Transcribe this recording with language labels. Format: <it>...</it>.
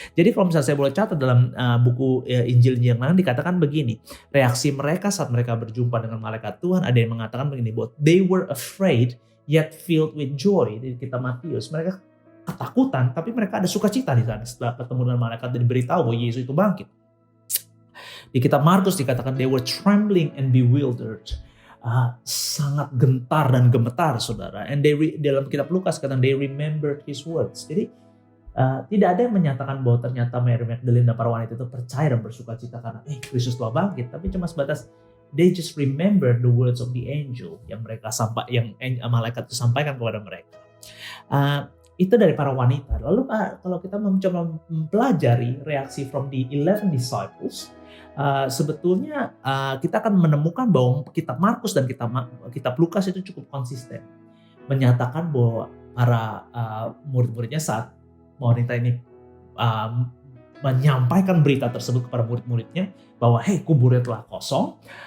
<id>Jadi kalau misalnya saya boleh catat dalam buku Injil yang lain dikatakan begini, reaksi mereka saat mereka berjumpa dengan malaikat Tuhan, ada yang mengatakan begini, bahwa</id> <en>they were afraid yet filled with joy.</en> <id>Di kitab Matius, mereka ketakutan tapi mereka ada sukacita di sana setelah ketemu dengan malaikat dan diberitahu bahwa Yesus itu bangkit. Di kitab Markus dikatakan</id> <en>they were trembling and bewildered.</en> <id>Sangat gentar dan gemetar, saudara.</id> <en>And</en> <id>dalam kitab Lukas katakan</id> <en>they remembered his words.</en> <id>Jadi tidak ada yang menyatakan bahwa ternyata Mary Magdalene dan para wanita itu percaya dan bersukacita karena Kristus telah bangkit, tapi cuma sebatas</id> <en>they just remember the words of the angel</en> <id>yang malaikat itu sampaikan kepada mereka. Itu dari para wanita. Lalu kalau kita mencoba mempelajari reaksi</id> <en>from the 11 disciples,</en> <id>sebetulnya kita akan menemukan bahwa kitab Markus dan kitab Lukas itu cukup konsisten menyatakan bahwa para murid-muridnya saat wanita ini menyampaikan berita tersebut kepada murid-muridnya bahwa hey, kuburnya telah kosong.</id>